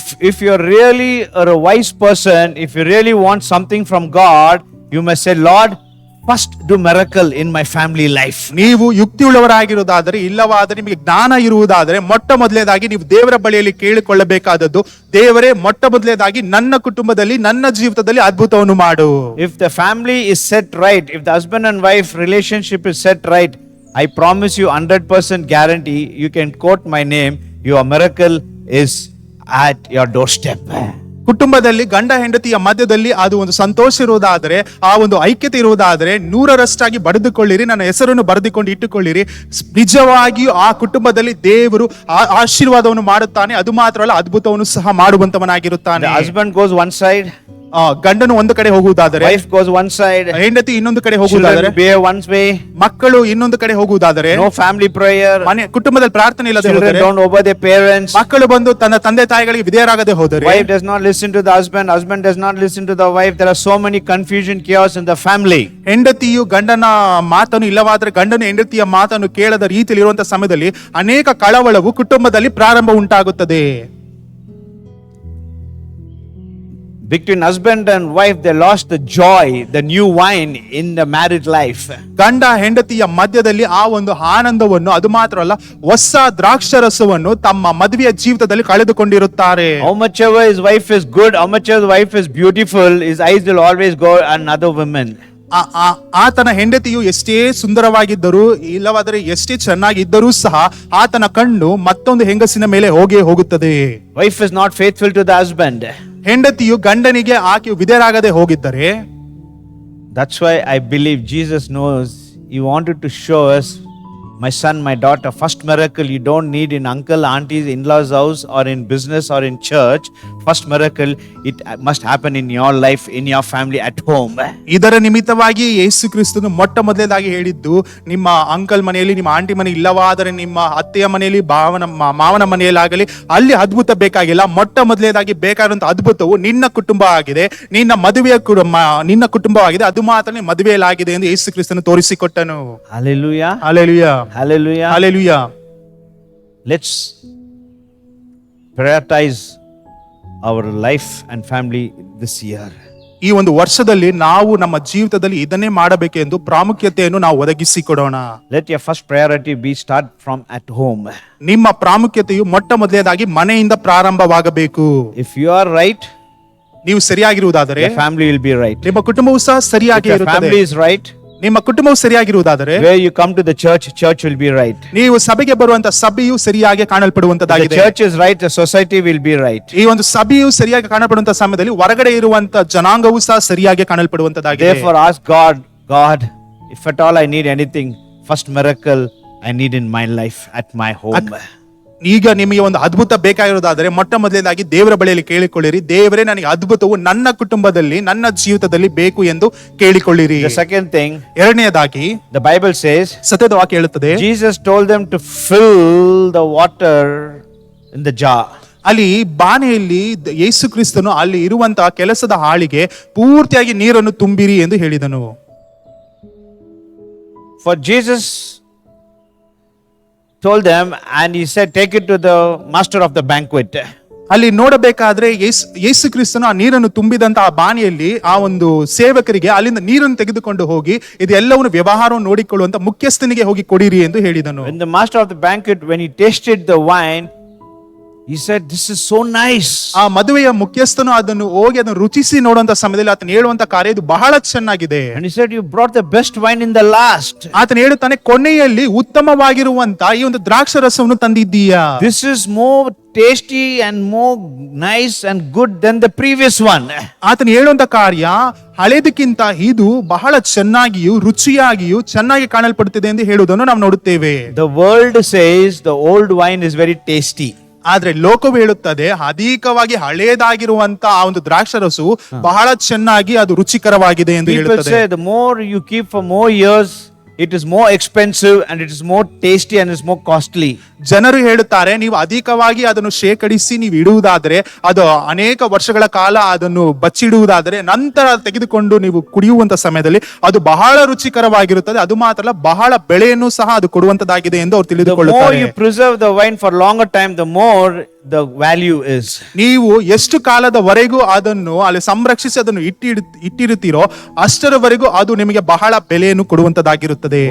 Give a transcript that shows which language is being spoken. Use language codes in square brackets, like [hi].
[en] If you're really a wise person, if you really want something from God, you must say, Lord, first do miracle in my family life. [kn] ನೀವು ಯುಕ್ತಿಯುಳ್ಳವರಾಗಿರುವುದಾದರೆ, ಇಲ್ಲವಾದರೆ ನಿಮಗೆ ಜ್ಞಾನ ಇರುವುದಾದರೆ ಮೊಟ್ಟ ಮೊದಲನೇದಾಗಿ ನೀವು ದೇವರ ಬಳಿಯಲ್ಲಿ ಕೇಳಿಕೊಳ್ಳಬೇಕಾದದ್ದು, ದೇವರೇ ಮೊಟ್ಟ ಮೊದಲನೇದಾಗಿ ನನ್ನ ಕುಟುಂಬದಲ್ಲಿ ನನ್ನ ಜೀವಿತದಲ್ಲಿ ಅದ್ಭುತವನ್ನು ಮಾಡು. [en] If the family is set right, if the husband and wife relationship is set right, I promise you 100% guarantee, you can quote my name, your miracle is at your doorstep. [kn] ಕುಟುಂಬದಲ್ಲಿ ಗಂಡ ಹೆಂಡತಿಯ ಮಧ್ಯದಲ್ಲಿ ಅದು ಒಂದು ಸಂತೋಷ ಇರುವುದಾದರೆ, ಆ ಒಂದು ಐಕ್ಯತೆ ಇರುವುದಾದರೆ 100% ಬರೆದುಕೊಳ್ಳಿರಿ, ನನ್ನ ಹೆಸರನ್ನು ಬರೆದುಕೊಂಡು ಇಟ್ಟುಕೊಳ್ಳಿರಿ. ನಿಜವಾಗಿಯೂ ಆ ಕುಟುಂಬದಲ್ಲಿ ದೇವರು ಆಶೀರ್ವಾದವನ್ನು ಮಾಡುತ್ತಾನೆ. ಅದು ಮಾತ್ರವಲ್ಲ, ಅದ್ಭುತವನ್ನು ಸಹ ಮಾಡುವಂತವನಾಗಿರುತ್ತಾನೆ. [en] The husband goes one side, [kn] ಗಂಡನು ಒಂದು ಕಡೆ ಹೋಗುವುದಾದರೆ, [en] wife goes one side, [kn] ಹೆಂಡತಿ ಇನ್ನೊಂದು ಕಡೆ ಹೋಗುವುದಾದರೆ, [en] children behave one way, [kn] ಮಕ್ಕಳು ಇನ್ನೊಂದು ಕಡೆ ಹೋಗುವುದಾದರೆ, [en] no family prayer, [kn] ಮನೆ ಕುಟುಂಬದಲ್ಲಿ ಪ್ರಾರ್ಥನೆ ಇಲ್ಲದೆ [en] children [kn] ಹೋದರೆ, [en] don't obey their parents, [kn] ಮಕ್ಕಳು ಬಂದು ತನ್ನ ತಂದೆ ತಾಯಿಗಳಿಗೆ ವಿಧೇಯರಾಗದೆ ಹೋದರೆ, [en] wife does not listen to the husband, husband does not listen to the wife, there are so many confusion, chaos in the family. [kn] ಹೆಂಡತಿಯು ಗಂಡನ ಮಾತನ್ನು ಇಲ್ಲವಾದರೆ ಗಂಡನು ಹೆಂಡತಿಯ ಮಾತನ್ನು ಕೇಳದ ರೀತಿಯಲ್ಲಿ ಇರುವಂತಹ ಸಮಯದಲ್ಲಿ ಅನೇಕ ಕಳವಳವು ಕುಟುಂಬದಲ್ಲಿ ಪ್ರಾರಂಭ ಉಂಟಾಗುತ್ತದೆ. [en] Between husband and wife, they lost the joy, the new wine in the married life. [kn] ಗಂಡ ಹೆಂಡತಿಯ ಮಧ್ಯದಲ್ಲಿ ಆ ಒಂದು ಆನಂದವನ್ನು, ಅದು ಮಾತ್ರವಲ್ಲ ಹೊಸ ದ್ರಾಕ್ಷರಸವನ್ನು ತಮ್ಮ ಮದುವೆಯ ಜೀವಿತದಲ್ಲಿ ಕಳೆದುಕೊಂಡಿರುತ್ತಾರೆ. [en] How much ever his wife is good, how much ever his wife is beautiful, his eyes will always go on other women. [kn] ಆತನ ಹೆಂಡತಿಯು ಎಷ್ಟೇ ಸುಂದರವಾಗಿದ್ದರೂ ಇಲ್ಲವಾದರೆ ಎಷ್ಟೇ ಚೆನ್ನಾಗಿದ್ದರೂ ಸಹ ಆತನ ಕಣ್ಣು ಮತ್ತೊಂದು ಹೆಂಗಸಿನ ಮೇಲೆ ಹೋಗುತ್ತದೆ. [en] Wife is not faithful to the husband. [kn] ಹೆಂಡತಿಯು ಗಂಡನಿಗೆ ಆಕೆ ವಿಧೇಯರಾಗದೆ ಹೋಗಿದ್ದರೆ, [en] that's why I believe Jesus knows, he wanted to show us My son, my daughter, first miracle you don't need in uncle, auntie's, in-laws house or in business or in church. First miracle, it must happen in your life, in your family, at home. [kn] ಇದರ ನಿಮಿತ್ತವಾಗಿ ಯೇಸು ಕ್ರಿಸ್ತನು ಮೊಟ್ಟ ಮೊದಲೇದಾಗಿ ಹೇಳಿದ್ದು, ನಿಮ್ಮ uncle ಮನೆಯಲ್ಲಿ, ನಿಮ್ಮ aunty ಮನೆ ಇಲ್ಲವಾದರೆ ನಿಮ್ಮ ಅತ್ತೆಯ ಮನೆಯಲ್ಲಿ, ಮಾವನ ಮನೆಯಲ್ಲಾಗಲಿ ಅಲ್ಲಿ ಅದ್ಭುತ ಬೇಕಾಗಿಲ್ಲ. ಮೊಟ್ಟ ಮೊದಲೇದಾಗಿ ಬೇಕಾದಂತ ಅದ್ಭುತವು ನಿನ್ನ ಕುಟುಂಬ ಆಗಿದೆ, ನಿನ್ನ ಮದುವೆಯ ನಿನ್ನ ಕುಟುಂಬವಾಗಿದೆ, ಅದು ಮಾತ್ರ ಮದುವೆಯಲ್ಲಾಗಿದೆ ಎಂದು ಯೇಸು ಕ್ರಿಸ್ತನು ತೋರಿಸಿಕೊಟ್ಟನು. [en] Hallelujah. Hallelujah. Hallelujah. Hallelujah. Let's prioritize our life and family this year. [kn] ಈ ಒಂದು ವರ್ಷದಲ್ಲಿ ನಾವು ನಮ್ಮ ಜೀವಿತದಲ್ಲಿ ಇದನ್ನೇ ಮಾಡಬೇಕೆಂದು ಪ್ರಾಮುಖ್ಯತೆಯನ್ನು ನಾವು ಒದಗಿಸಿಕೊಡೋಣ. [en] Let your first priority be start from at home. [kn] ನಿಮ್ಮ ಪ್ರಾಮುಖ್ಯತೆಯು ಮೊಟ್ಟ ಮೊದಲನೇದಾಗಿ ಮನೆಯಿಂದ ಪ್ರಾರಂಭವಾಗಬೇಕು. [en] If you are right, [kn] ನೀವು ಸರಿಯಾಗಿರುವುದಾದರೆ [en] your family will be right. [kn] ನಿಮ್ಮ ಕುಟುಂಬವು ಸಹ ಸರಿಯಾಗಿ [en] If your [kn] ಇರುತ್ತದೆ. [en] family is right, [kn] ನಿಮ್ಮ ಕುಟುಂಬವು ಸರಿಯಾಗಿರುವುದಾದರೆ [en] where you come to the church, church will be right. [kn] ನೀವು ಸಭೆಗೆ ಬರುವಂತ ಸಭೆಯು ಸರಿಯಾಗಿ [en] If the [kn] ಕಾಣಲ್ಪಡುವಂತದ್ದಾಗಿದೆ. [en] church is right, the society will be right. [kn] ಈ ಒಂದು ಸಭೆಯು ಸರಿಯಾಗಿ ಕಾಣಲ್ಪಡುವಂತ ಸಮಯದಲ್ಲಿ ಹೊರಗಡೆ ಇರುವಂತ ಜನಾಂಗವು ಸಹ ಸರಿಯಾಗಿ ಕಾಣಲ್ಪಡುವಂತದ್ದಾಗಿದೆ. [en] Therefore ask God, if at all I need anything, first miracle I need in my life, at my home. [kn] ಈಗ ನಿಮಗೆ ಒಂದು ಅದ್ಭುತ ಬೇಕಾಗಿರೋದಾದರೆ ಮೊಟ್ಟ ಮೊದಲನೇದಾಗಿ ದೇವರ ಬಳಿಯಲ್ಲಿ ಕೇಳಿಕೊಳ್ಳಿರಿ, ದೇವರೇ ನನಗೆ ಅದ್ಭುತವು ನನ್ನ ಕುಟುಂಬದಲ್ಲಿ, ನನ್ನ ಜೀವಿತದಲ್ಲಿ ಬೇಕು ಎಂದು ಕೇಳಿಕೊಳ್ಳಿರಿ. [en] The second thing, [kn] ಎರಡನೆಯದಾಗಿ [en] the Bible says, [kn] ಸತ್ಯದ ವಾಕ್ಯ ಹೇಳುತ್ತದೆ, [en] Jesus told them to fill the water in the jar. [kn] ಅಲ್ಲಿ ಬಾನೆಯಲ್ಲಿ ಯೇಸು ಕ್ರಿಸ್ತನು ಅಲ್ಲಿ ಇರುವಂತಹ ಕೆಲಸದ ಆಳಿಗೆ ಪೂರ್ತಿಯಾಗಿ ನೀರನ್ನು ತುಂಬಿರಿ ಎಂದು ಹೇಳಿದನು. [en] For Jesus told them and he said, take it to the master of the banquet. [kn] ಅಲ್ಲಿ ನೋಡಬೇಕಾದ್ರೆ ಯೇಸು ಕ್ರಿಸ್ತನು ಆ ನೀರನ್ನು ತುಂಬಿದಂತ ಆ ಬಾನಿಯಲ್ಲಿ ಆ ಒಂದು ಸೇವಕರಿಗೆ ಅಲ್ಲಿಂದ ನೀರನ್ನು ತೆಗೆದುಕೊಂಡು ಹೋಗಿ ಇದೆಲ್ಲವನ್ನು ವ್ಯವಹಾರವನ್ನು ನೋಡಿಕೊಳ್ಳುವಂತ ಮುಖ್ಯಸ್ಥನಿಗೆ ಹೋಗಿ ಕೊಡಿರಿ ಎಂದು ಹೇಳಿದನು. [en] When the master of the banquet, when he tasted the wine, he said, this is so nice. [kn] ಆ ಮದುವೆಯ ಮುಖ್ಯಸ್ಥನು ಅದನ್ನು ಹೋಗಿ ಅದನ್ನು ರುಚಿಸಿ ನೋಡುವಂತ ಸಮಯದಲ್ಲಿ ಆತನು ಹೇಳುವಂತ ಕಾರ್ಯ ಇದು ಬಹಳ ಚೆನ್ನಾಗಿದೆ. [en] And he said, you brought the best wine in the last. [kn] ಆತನು ಹೇಳುತ್ತಾನೆ, ಕೊನೆಯಲ್ಲಿ ಉತ್ತಮವಾಗಿರುವಂತ ಈ ಒಂದು ದ್ರಾಕ್ಷರಸವನ್ನು ತಂದಿದ್ದೀಯಾ. [en] This is more tasty and more nice and good than the previous one. [kn] ಆತನು ಹೇಳುವಂತ ಕಾರ್ಯ ಹಳೇದಕ್ಕಿಂತ ಇದು ಬಹಳ ಚೆನ್ನಾಗಿಯೂ ರುಚಿಯಾಗಿಯೂ ಚೆನ್ನಾಗಿ ಕಾಣಲ್ಪಡುತ್ತಿದೆ ಎಂದು ಹೇಳುವುದನ್ನು ನಾವು ನೋಡುತ್ತೇವೆ. [en] The world says the old wine is very tasty. [kn] ಆದ್ರೆ ಲೋಕವು ಹೇಳುತ್ತದೆ ಅಧಿಕವಾಗಿ ಹಳೇದಾಗಿರುವಂತ ಆ ಒಂದು ದ್ರಾಕ್ಷರಸು ಬಹಳ ಚೆನ್ನಾಗಿ ಅದು ರುಚಿಕರವಾಗಿದೆ ಎಂದು [en] People [kn] ಹೇಳುತ್ತದೆ. [en] say the more you keep for more years, it is more expensive and it is more tasty and it's more costly. [kn] ಜನರು ಹೇಳುತ್ತಾರೆ, ನೀವು ಅಧಿಕವಾಗಿ ಅದನ್ನು ಶೇಖರಿಸಿ ನೀವು ಇಡುವುದಾದರೆ, ಅದು ಅನೇಕ ವರ್ಷಗಳ ಕಾಲ ಅದನ್ನು ಬಚ್ಚಿಡುವುದಾದರೆ, ನಂತರ ತೆಗೆದುಕೊಂಡು ನೀವು ಕುಡಿಯುವಂತ ಸಮಯದಲ್ಲಿ ಅದು ಬಹಳ ರುಚಿಕರವಾಗಿರುತ್ತದೆ. ಅದು ಮಾತ್ರ ಅಲ್ಲ, ಬಹಳ ಬೆಳೆಯನ್ನು ಸಹ ಅದು ಕೊಡುವಂತದ್ದಾಗಿದೆ ಎಂದು ಅವರು [en] The more [kn] ತಿಳಿದುಕೊಳ್ಳುತ್ತಾರೆ. [en] you preserve the wine for longer time, the more the value is. [kn] ನೀವು ಎಷ್ಟು ಕಾಲದವರೆಗೂ ಅದನ್ನು ಅಲ್ಲಿ ಸಂರಕ್ಷಿಸಿ ಅದನ್ನು ಇಟ್ಟಿರುತ್ತೀರೋ ಅಷ್ಟರವರೆಗೂ ಅದು ನಿಮಗೆ ಬಹಳ ಬೆಲೆಯನ್ನು ಕೊಡುವಂತದ್ದಾಗಿರುತ್ತದೆ.